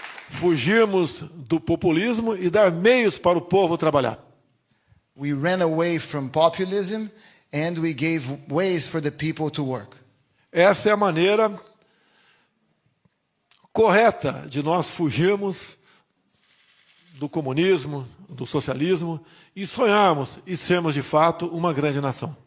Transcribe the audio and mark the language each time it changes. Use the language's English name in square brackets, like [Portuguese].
[Portuguese] Fugirmos do populismo e dar meios para o povo trabalhar. [English] We ran away from populism and we gave ways for the people to work. [Portuguese] Essa é a maneira correta de nós fugirmos do comunismo, do socialismo e sonharmos e sermos de fato uma grande nação.